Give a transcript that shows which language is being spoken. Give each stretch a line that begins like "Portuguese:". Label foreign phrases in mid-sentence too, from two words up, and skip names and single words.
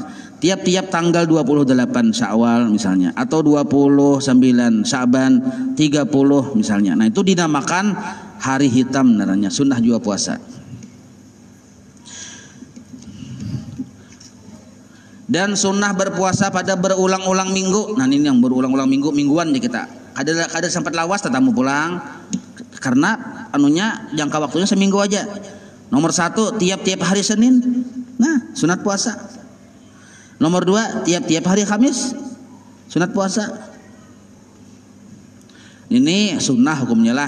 Indonesian: Tiap-tiap tanggal 28 Syawal misalnya atau 29 Sa'ban, 30 misalnya. Nah, itu dinamakan hari hitam namanya, sunnah juga puasa. Dan sunnah berpuasa pada berulang-ulang minggu. Nah, ini yang berulang-ulang mingguan ya kita. Ada sempat lawas tetamu pulang karena anunya jangka waktunya seminggu aja. Nomor 1 tiap-tiap hari Senin. Nah, sunat puasa. Nomor 2 tiap-tiap hari Kamis. Sunat puasa. Ini sunnah hukumnya lah.